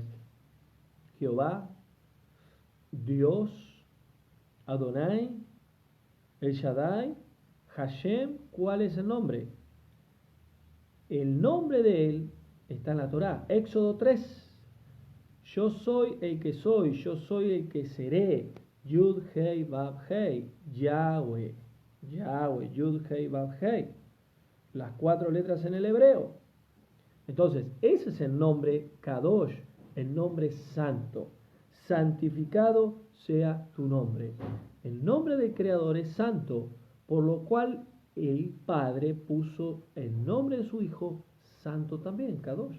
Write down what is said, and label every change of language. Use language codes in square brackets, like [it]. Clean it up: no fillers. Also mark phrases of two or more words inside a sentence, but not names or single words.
[es] Jehová, Dios, Adonai, El Shaddai, Hashem. ¿Cuál es el nombre? El nombre de él está en la Torá. Éxodo 3. Yo soy el que soy, yo soy el que seré. Yud Hei Vav Hei. Yahweh. Yahweh. Yud Hei Vav Hei. Las 4 letras en el hebreo. Entonces, ese es el nombre Kadosh, el nombre santo. Santificado sea tu nombre. El nombre del Creador es santo, por lo cual el Padre puso el nombre de su Hijo santo también, Kadosh.